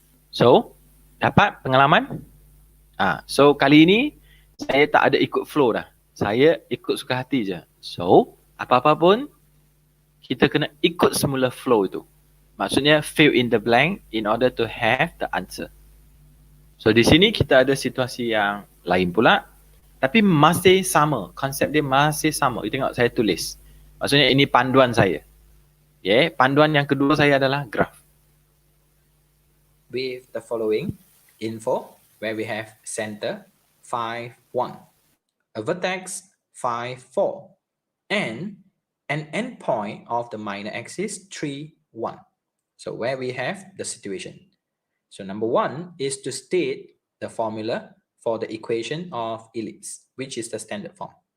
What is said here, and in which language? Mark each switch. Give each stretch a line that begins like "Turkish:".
Malay: So, dapat pengalaman? So, kali ini saya tak ada ikut flow dah. Saya ikut suka hati je. So, apa-apa pun, kita kena ikut semula flow itu. Maksudnya,
English: fill in the blank in order to have the answer.
Malay: So, di sini kita ada situasi yang lain pula. Tapi masih sama. Konsep dia masih sama. You tengok saya tulis. Maksudnya, ini panduan saya. Yeah, panduan yang kedua saya adalah graph.
English: With the following info, where we have center 5, 1, a vertex 5, 4, and an endpoint of the minor axis 3, 1. So where we have the situation. So number 1 is to state the formula for the equation of ellipse, which is the standard form.